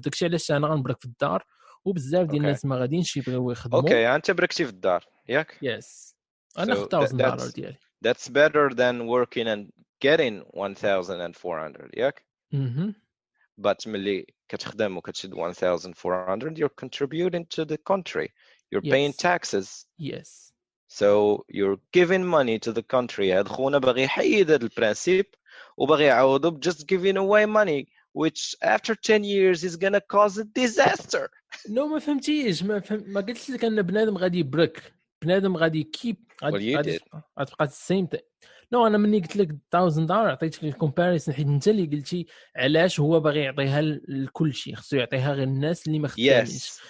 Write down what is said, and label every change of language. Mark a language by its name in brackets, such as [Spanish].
[Arabic] داكشي علاش انا غنبرك في الدار وبزاف ديال الناس ما غاديينش يبغيو يخدموا. اوكي انت بركتي في الدار ياك [English] yes [Arabic] انا $1,000 ديالي. [English] that's better than working and getting 1,400 [Arabic] ياك. [English] but [Arabic] ملي كتخدم وكتشد [English] 1,400 you're contributing to the country, you're paying taxes. yes so you're giving money to the country. [Arabic] هاد خونا باغي يحيد هاد البرانسيب وباغي يعوضو [English] just giving away money which after 10 years is gonna cause a disaster. [Arabic] ما فهمتيش ما قلت لك ان بنادم غادي يبرك بنادم غادي كيب غادي تبقى السيم نو انا مني قلت لك $1,000 عطيتك الكومباريسون حيت انت اللي قلتي علاش هو باغي يعطيها لكل شيء خصو يعطيها غير الناس اللي ما خدامينش.